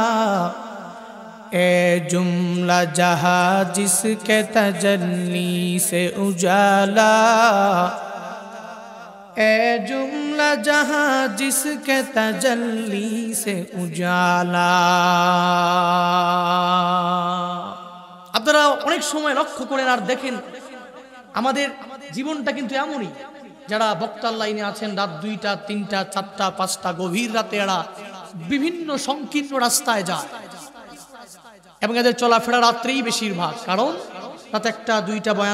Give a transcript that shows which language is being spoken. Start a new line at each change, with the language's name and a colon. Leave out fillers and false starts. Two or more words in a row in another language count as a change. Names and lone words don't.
Urdu: اے جملہ جہاں جس کے تجلی سے اجالا اے جملہ جہاں جس کے تجلی سے اجالا
Bangla: আপনারা অনেক সময় লক্ষ্য করেন আর দেখেন আমাদের জীবনটা কিন্তু এমনই যারা বক্তার লাইনে আছেন রাত 2টা 3টা 4টা 5টা গভীর রাতে এরা বিভিন্ন সংকীর্ণ রাস্তায় যায় এবং এদের চলাফেরা রাত্রেই বেশিরভাগ কারণ রাত 1টা 2টা বয়ান